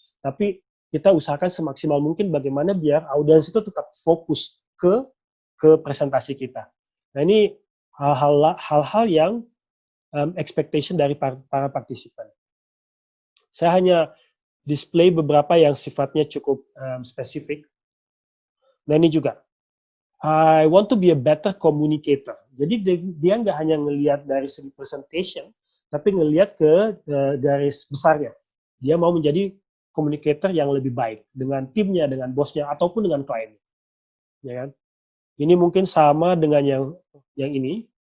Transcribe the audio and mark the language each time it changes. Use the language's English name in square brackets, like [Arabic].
[Indonesian] Tapi kita usahakan semaksimal mungkin bagaimana biar audiens itu tetap fokus ke presentasi kita. Nah, ini hal-hal yang expectation dari para partisipan. Saya hanya display beberapa yang sifatnya cukup spesifik. Nah, ini juga. [English] I want to be a better communicator. [Indonesian] Jadi dia nggak hanya ngelihat dari segi presentation, tapi ngelihat ke garis besarnya. Dia mau menjadi communicator yang lebih baik dengan timnya, dengan bosnya, ataupun dengan kliennya. Ya kan? Ini mungkin sama dengan yang ini.